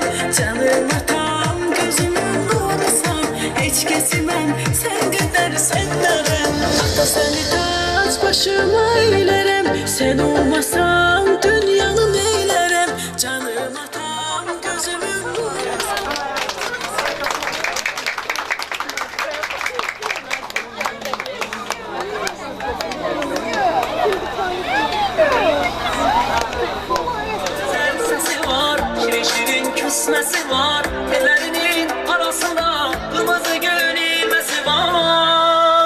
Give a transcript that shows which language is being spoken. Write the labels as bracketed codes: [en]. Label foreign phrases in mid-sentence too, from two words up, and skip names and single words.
[az] Canım atam, gözümün nurusan, heç kəsi mən sən qədər sevmərəm. Ata səni tac başıma eylərəm, sən olmasan dünyanı neylərəm. Canım atam, gözümün nurusan. [tr] Sesi var, şirin şirin küsmesi var. Ellerinin arasında kırmızı gül ilmesi var.